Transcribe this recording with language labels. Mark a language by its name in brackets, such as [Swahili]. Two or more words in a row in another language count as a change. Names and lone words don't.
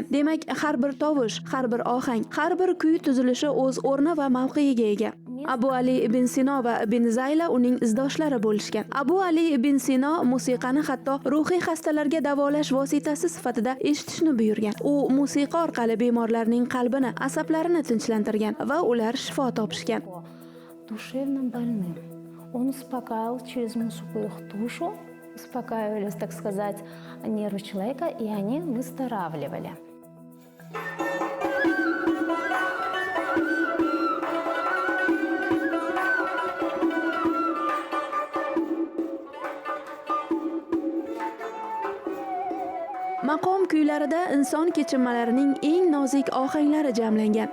[Uzbek] Demak, har bir tovush, har bir ohang, har bir kuy tuzilishi o'z o'rni va mavqeiga ega. Abu Ali ibn Sino va ibn Zayla uning izdoshlari bo'lishgan. Abu Ali ibn Sino musiqani hatto ruhiy xastalarga davolash vositasi sifatida eshitishni buyurgan. U musiqa orqali bemorlarning qalbini, asablarini tinchlantirgan va ular shifo topishgan. [Russian] Душевно больным. Он успокаивал через музыку их душу, успокаивались, так сказать, нервы человека, и они выздоравливали. [Uzbek] Maqom kuylarida inson kechinmalarining eng nozik ohanglari jamlangan.